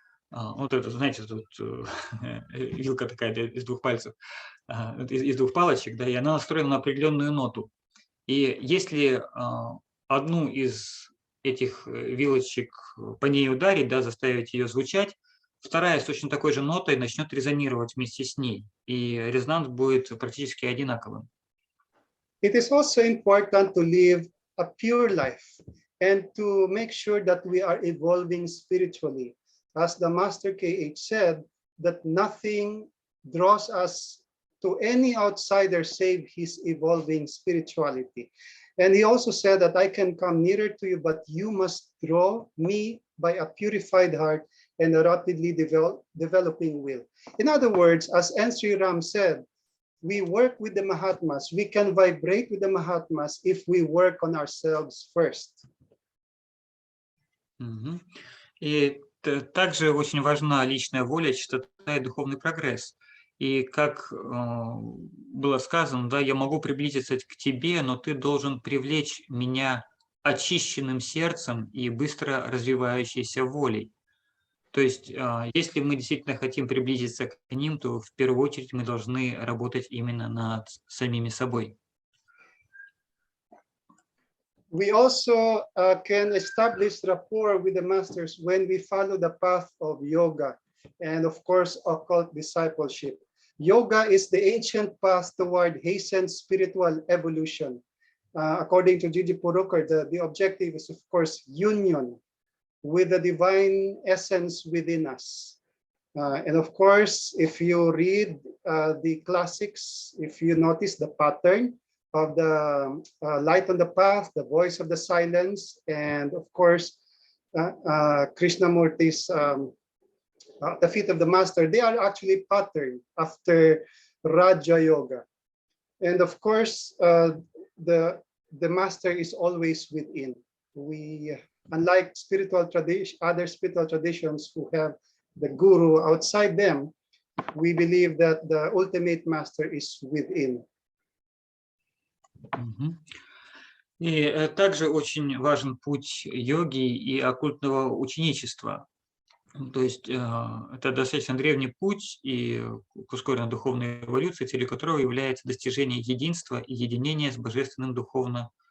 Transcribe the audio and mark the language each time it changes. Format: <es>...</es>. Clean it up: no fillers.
<ru>Вот это, знаете, тут вилка такая из двух пальцев, из двух палочек, да, и она настроена на определенную ноту. И если одну из этих вилочек по ней ударить, да, заставить ее звучать, вторая с точно такой же нотой начнет резонировать вместе с ней, и резонанс будет практически одинаковым.</ru> <en>It is also important to live a pure life and to make sure that we are evolving spiritually. As the Master K.H. said, that nothing draws us to any outsider save his evolving spirituality. And he also said that I can come nearer to you, but you must draw me by a purified heart and a rapidly developing will. In other words, as N. Sri Ram said, we work with the Mahatmas. We can vibrate with the Mahatmas if we work on ourselves first.</en> <ru>И также очень важна личная воля, чистота и духовный прогресс. И как было сказано, да, я могу приблизиться к тебе, но ты должен привлечь меня очищенным сердцем и быстро развивающейся волей. То есть, если мы действительно хотим приблизиться к ним, то в первую очередь мы должны работать именно над самими собой.</ru> <en>We also can establish rapport with the masters when we follow the path of yoga and, of course, occult discipleship. Yoga is the ancient path toward hastened spiritual evolution. According to Gigi Purukar, the objective is, of course, union with the divine essence within us. And of course, if you read the classics, if you notice the pattern of the light on the path, the voice of the silence, and of course, Krishnamurti's the feet of the master, they are actually patterned after Raja Yoga. And of course, the master is always within. We, unlike other spiritual traditions who have the guru outside them, we believe that the ultimate master is within.</en> <ru>И также очень важен путь йоги и оккультного ученичества. То есть это достаточно древний путь и к ускоренной духовной эволюции, целью которого является достижение единства и единения с божественным духовно</ru>